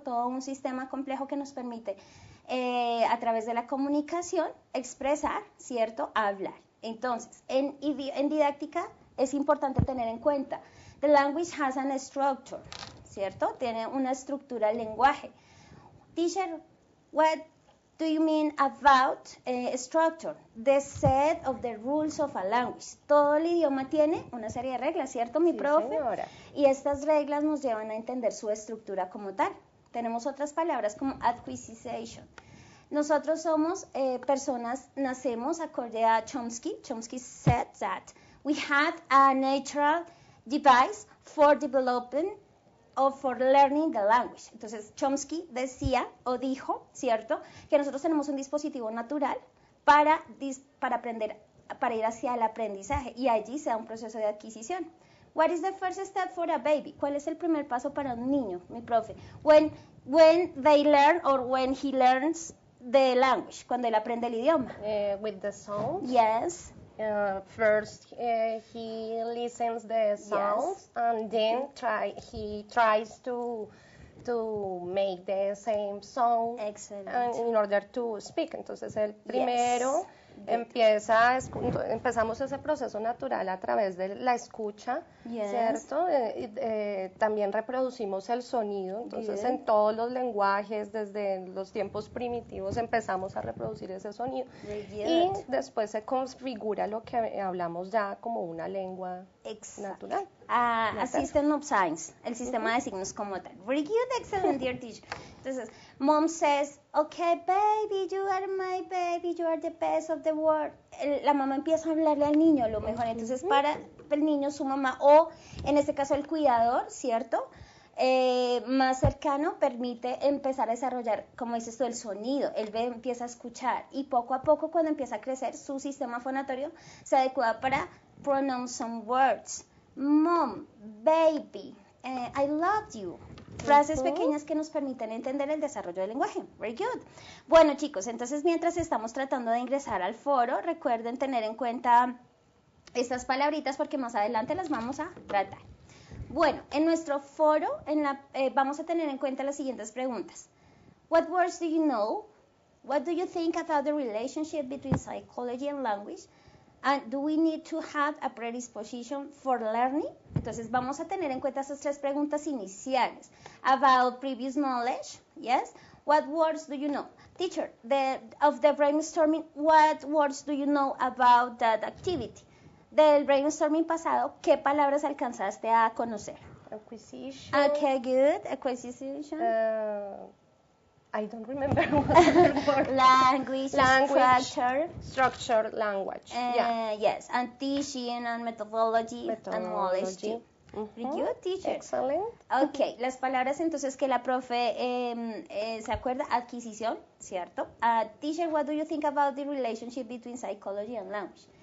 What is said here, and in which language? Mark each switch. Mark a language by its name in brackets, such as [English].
[Spanish] Todo un sistema complejo que nos permite a través de la comunicación expresar, ¿cierto? Hablar. Entonces, en didáctica es importante tener en cuenta, [English] the language has an structure, [Spanish] ¿cierto? Tiene una estructura el lenguaje. [English] Teacher, what do you mean about structure? The set of the rules of a language. [Spanish] Todo el idioma tiene una serie de reglas, ¿cierto, mi profe? Señora. Y estas reglas nos llevan a entender su estructura como tal. Tenemos otras palabras como acquisition. Nosotros somos personas, nacemos acorde a Chomsky. [English] Chomsky said that we had a natural device for developing or for learning the language. [Spanish] Entonces, Chomsky decía o dijo, ¿cierto?, que nosotros tenemos un dispositivo natural para aprender, para ir hacia el aprendizaje, y allí se da un proceso de adquisición. [English] What is the first step for a baby? [Spanish] ¿Cuál es el primer paso para un niño, mi profe? [English] When they learn or when he learns the language, [Spanish] cuando él aprende el idioma. [English] With the sounds. Yes. First, he listens the sounds, yes, and then he tries to make the same sound. Excellent. In order to speak. [Spanish] Entonces, el primero, yes, empezamos ese proceso natural a través de la escucha, yes, ¿cierto? También reproducimos el sonido, entonces good, en todos los lenguajes, desde los tiempos primitivos, empezamos a reproducir ese sonido. Y después se configura lo que hablamos ya como una lengua natural. [English] System of signs, [Spanish] el sistema de signos como tal. [English] Very good, excellent, dear teacher. Entonces, mom says, okay, baby, you are my baby, you are the best of the world. [Spanish] La mamá empieza a hablarle al niño lo mejor. Entonces, para el niño, su mamá, o en este caso el cuidador, ¿cierto?, más cercano, permite empezar a desarrollar, como dices tú, el sonido. Él empieza a escuchar, y poco a poco, cuando empieza a crecer, su sistema fonatorio se adecua para [English] pronounce some words. Mom, baby, I love you. [Spanish] Frases pequeñas que nos permiten entender el desarrollo del lenguaje. [English] Very good. [Spanish] Bueno, chicos, entonces mientras estamos tratando de ingresar al foro, recuerden tener en cuenta estas palabritas porque más adelante las vamos a tratar. Bueno, en nuestro foro vamos a tener en cuenta las siguientes preguntas. [English] What words do you know? What do you think about the relationship between psychology and language? And do we need to have a predisposition for learning? [Spanish] Entonces vamos a tener en cuenta esas tres preguntas iniciales. [English] About previous knowledge, yes? What words do you know? Teacher, of the brainstorming, what words do you know about that activity? [Spanish] Del brainstorming pasado, ¿qué palabras alcanzaste a conocer? [English] Acquisition. Okay, good. Acquisition. I don't remember what the word. Language, structure, language. Yes, and teaching and methodology. And knowledge too. Very good, teacher. Excellent. [Spanish] Okay, las palabras entonces que la profe se acuerda, adquisición, ¿cierto? [English] Teacher, what do you think about the relationship between psychology and language?